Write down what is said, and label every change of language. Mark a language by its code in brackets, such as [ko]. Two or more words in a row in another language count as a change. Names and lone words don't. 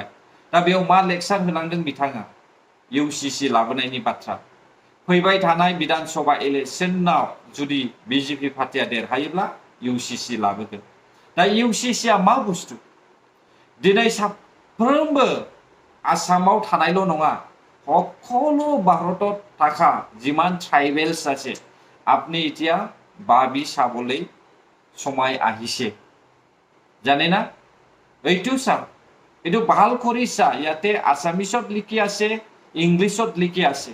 [brx] दा बेयाव मा लेक्सार होलांदों बिथाङा? इउसिसि लाबोनायनि बाथ्रा। फैबाय थानाय विधान सभा इलेक्शनाव जुदि बिजेपि पार्टिया देरहायोब्ला इउसिसि लाबोगोन। दा इउसिसिआ मा बुस्थु? दिनै साफ्रोमबो आसामाव थानायल' नङा, [as] সকলো ভাৰতত থাকা যিমান ট্ৰাইবেলছ আছে আপনি এতিয়া ভাবি চাবলৈ সময় আহিছে। জানে না? এইটো চাওক, এইটো ভাল কৰি চা, ইয়াতে আছামিছত লিখি আছে, ইংলিছত লিখি আছে।